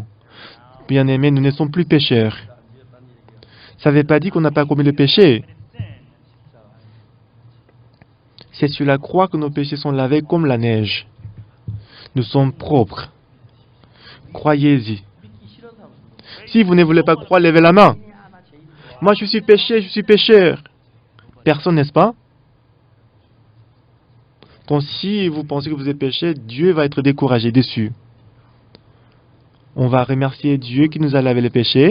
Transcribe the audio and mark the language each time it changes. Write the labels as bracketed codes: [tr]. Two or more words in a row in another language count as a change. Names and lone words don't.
[fr] Bien-aimés, nous ne sommes plus pécheurs. Ça ne veut pas dire qu'on n'a pas commis le péché. sin. C'est sur la croix que nos péchés sont lavés comme la neige. Nous sommes propres. Croyez-y. [ko] 믿기 싫은 사람. [fr] Si vous ne voulez pas croire, levez la main. Moi, je suis pécheur. Personne, n'est-ce pas? Donc, si vous pensez que vous êtes péché, Dieu va être découragé, déçu. On va remercier Dieu qui nous a lavé le péché.